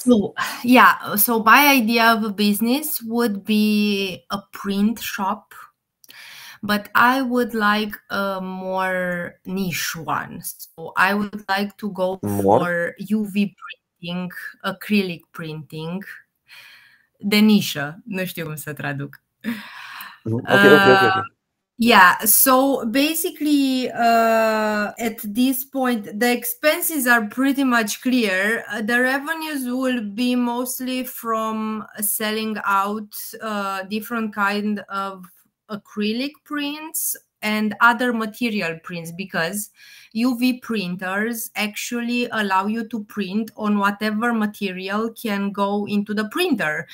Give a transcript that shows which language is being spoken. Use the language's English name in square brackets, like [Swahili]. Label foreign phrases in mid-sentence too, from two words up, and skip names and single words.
[English] So yeah, so my idea of a business would be a print shop, but I would like a more niche one. So I would like to go for UV printing, acrylic printing, [Romanian] de nișă. Nu știu cum să traduc. [English] Okay. Yeah, so basically at this point, the expenses are pretty much clear. The revenues will be mostly from selling out different kind of acrylic prints and other material prints, because UV printers actually allow you to print on whatever material can go into the printer.